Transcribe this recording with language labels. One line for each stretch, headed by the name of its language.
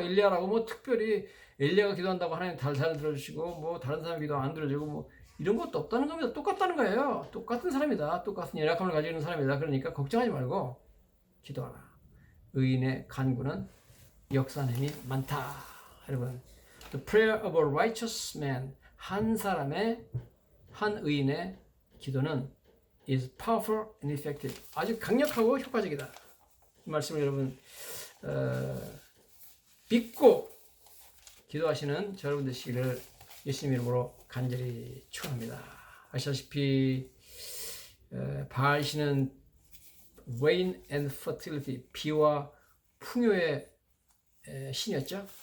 Korean: 엘리야라고 뭐 특별히 엘리야가 기도한다고 하나님 잘 들어주시고 뭐 다른 사람 기도 안 들어주고 뭐 이런 것도 없다는 겁니다. 똑같다는 거예요. 똑같은 사람이다. 똑같은 연약함을 가지고 있는 사람이다. 그러니까 걱정하지 말고 기도하라. 의인의 간구는 역사하는 힘이 많다.
English: 여러분, the prayer of a righteous man,
Korean: 한 사람의 한 의인의 기도는
English: is powerful and effective.
Korean: 아주 강력하고 효과적이다. 이 말씀을 여러분 믿고 기도하시는 여러분 되시기를 예수님 이름으로 간절히 축원합니다. 아시다시피 바알 신은
English: rain and fertility,
Korean: 비와 풍요의 신이었죠.